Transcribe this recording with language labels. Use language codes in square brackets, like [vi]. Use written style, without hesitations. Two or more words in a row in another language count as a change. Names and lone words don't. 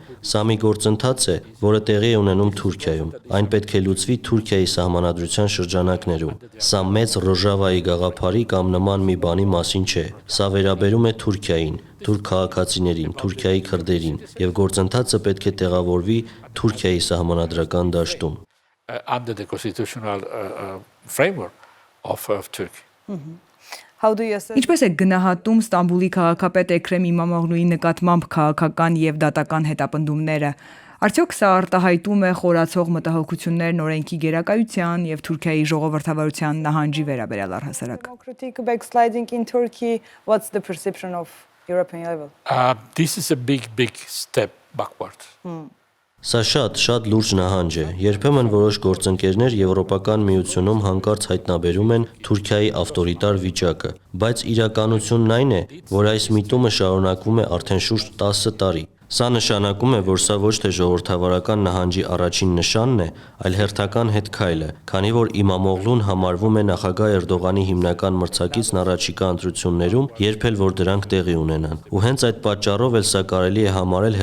[hy] սա մի գործընթաց է, որը տեղի է ունենում Թուրքիայում։ Այն պետք է լուծվի Թուրքիայի սահմանադրության շրջանակներում։ Սա մեծ Ռոժավայի գաղափարի կամ նման մի բանի մասին չէ։ Սա վերաբերում է Թուրքիային, թուրք քաղաքացիներին, Թուրքիայի քրդերին, եւ գործընթացը պետք է տեղավորվի Թուրքիայի սահմանադրական դաշտում։ [en] Under the constitutional framework of Turkey. [hy] Ինչպես է գնահատում Ստամբուլի քաղաքապետ Էքրեմ Իմամօղլուի նկատմամբ քաղաքական եւ դատական հետապնդումները։ Արդյոք սա արտահայտում է խորացող մտահոգություններ օրենքի գերակայության եւ Թուրքիայի ժողովրդավարության նահանջի վերաբերյալ առհասարակ։ [en] Democratic backsliding in Turkey, what's the perception of European level? This is a big step backward. [hy] Սա շատ լուրջ նահանջ է։ Երբեմն որոշ գործընկերներ Եվրոպական միությունում հանկարծ հայտնաբերում են Թուրքիայի ավտորիտար վիճակը, բայց իրականությունն այն է, որ այս միտումը շարունակվում է արդեն շուրջ 10 տարի։ Սա նշանակում է, որ սա ոչ թե ժողովրդավարական նահանջի առաջին նշանն է, այլ հերթական հետքայլը, քանի որ Իմամօղլուն համարվում է նախագահ Էրդողանի հիմնական մրցակիցն առաջիկա ընտրություններում, երբ էլ որ դրանք տեղի ունենան։ Ու հենց այդ պատճառով էլ սա կարելի է համարել